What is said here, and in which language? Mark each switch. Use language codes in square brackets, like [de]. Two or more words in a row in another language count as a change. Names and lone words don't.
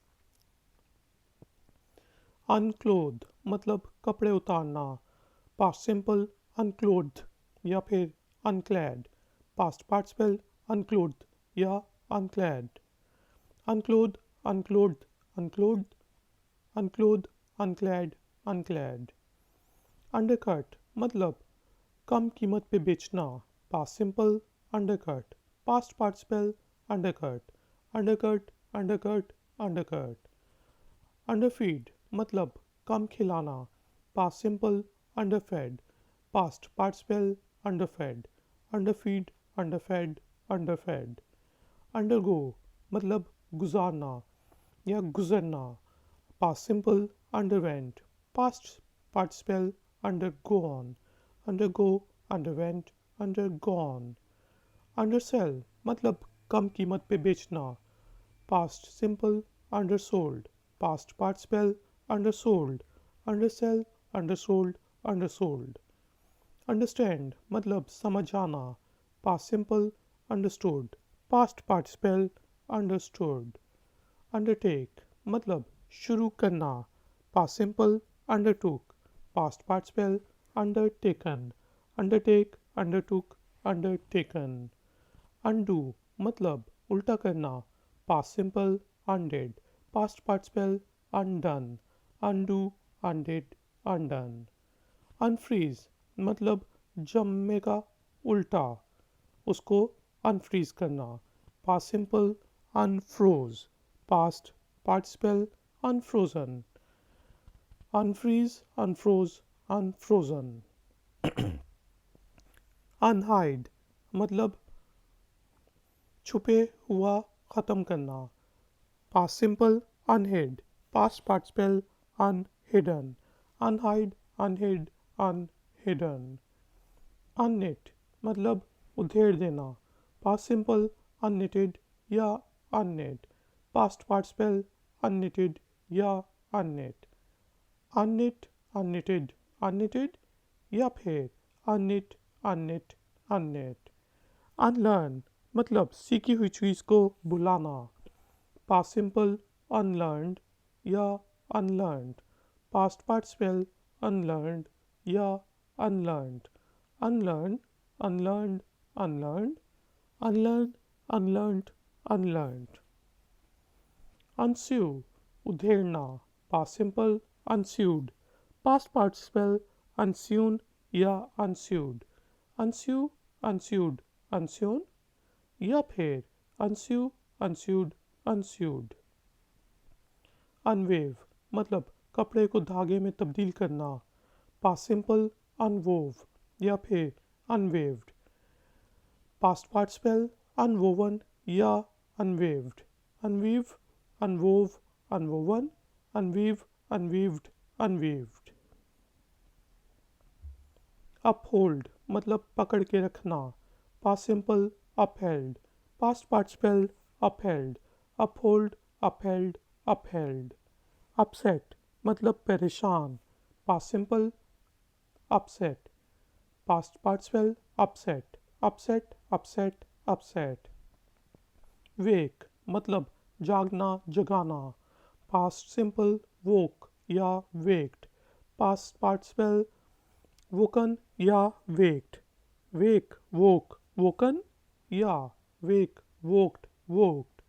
[hi] Unclothed मतलब कपड़े उतारना, [en] past simple unclothed [hi] या फिर [en] unclad, past participle unclothed या unclad. Unclothed, unclothed, unclothed, unclothed, unclad, unclad. [hi] Undercut मतलब कम कीमत पे बेचना, [en] past simple undercut, past participle undercut, undercut, undercut, undercut. [hi] Underfeed मतलब कम खिलाना, [en] past simple underfed, past participle underfed, underfeed, underfed, underfed. [hi] Undergo मतलब गुजारना या गुजरना, [en] past simple underwent, past participle undergone, undergo, underwent, undergone. [hi] Undersell मतलब कम कीमत पे बेचना, [en] past simple undersold, past participle undersold, undersell, undersold, undersold. [hi] Understand मतलब समझ आना, [en] past simple understood, past participle understood. [hi] Undertake मतलब शुरू करना, [en] past simple undertook, past participle undertaken, undertake, undertook, undertaken. [hi] Undo मतलब उल्टा करना, [en] past simple undid, past participle undone, undo, undid, undone. [hi] Unfreeze मतलब जमेगा उल्टा, उसको unfreeze करना, [en] past simple unfroze, past participle unfrozen, unfreeze, unfroze, unfrozen. [hi] Unhide मतलब छुपे हुआ ख़त्म करना, [en] past simple unhid, past participle unhidden, unhide, unhid, unhidden. [hi] Unknit मतलब उधेड़ देना, [en] past simple unknitted या unknit, past participle unknitted या unknit. Unknit, unknitted, unknitted [hi] या फिर [en] unknit, unknit, unknit. [hi] Unlearn मतलब सीखी हुई चीज़ को भुलाना, [en] past simple unlearned या unlearned, past participle unlearned या unlearned, unlearn, unlearned, unlearned, unlearn, unlearned, unlearned. [hi] Unsue उधेड़ना, [en] past simple unsued, past participle unsewn या unsued, unsue, unsued, unsewn [hi] या फिर [en] unsue, unsued, unsued. [hi] Unwave मतलब कपड़े को धागे में तब्दील करना, [en] past simple unwove [hi] या फिर [en] unwaved, past participle unwoven या unwaved, unweave, unwove, unwoven, unweave, unweaved, unweaved. [hi] Uphold मतलब पकड़ के रखना, [en] past simple upheld, past participle upheld, uphold, upheld, upheld. [hi] Upset मतलब परेशान, [en] past simple upset, past participle upset, upset, upset, upset. [hi] Wake मतलब जागना जगाना, [en] past simple woke या waked, past participle woken या waked, wake, woke, woken या wake, woked, woked.